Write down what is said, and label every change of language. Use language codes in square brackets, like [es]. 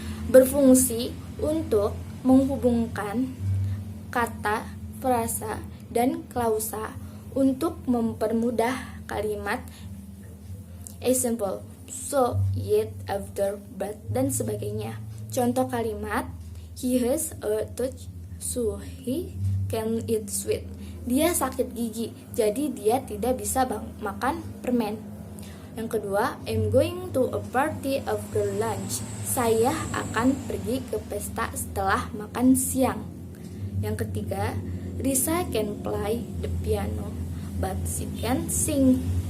[id] Berfungsi untuk menghubungkan kata, frasa, dan klausa untuk mempermudah kalimat. [en] Example, so, yet, after, but, [id] dan sebagainya. Contoh kalimat, [en] he has a tooth, so he can eat sweet. [id] Dia sakit gigi, jadi dia tidak bisa makan permen. Yang kedua, [en] I'm going to a party after lunch. [id] Saya akan pergi ke pesta setelah makan siang. Yang ketiga, [en] Risa can play the piano, but she can't sing.